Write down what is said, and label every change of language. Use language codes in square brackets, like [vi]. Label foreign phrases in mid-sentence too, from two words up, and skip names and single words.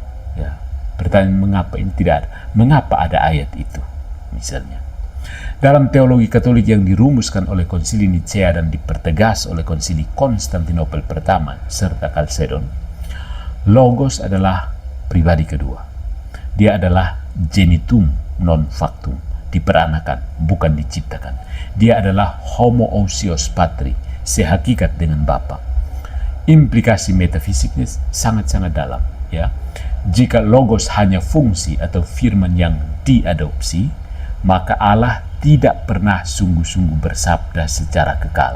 [id] Ya, pertanyaan mengapa ini tidak ada. Mengapa ada ayat itu? Misalnya, dalam teologi Katolik yang dirumuskan oleh Konsili Nicea dan dipertegas oleh Konsili Konstantinopel pertama serta Kalsedon, logos adalah pribadi kedua. [la] Dia adalah genitum non factum, [id] diperanakan, bukan diciptakan. Dia adalah [el] ὁμοούσιος πατρί, [id] sehakikat dengan Bapa. Implikasi metafisiknya sangat-sangat dalam, ya. Jika logos hanya fungsi atau firman yang diadopsi, maka Allah tidak pernah sungguh-sungguh bersabda secara kekal.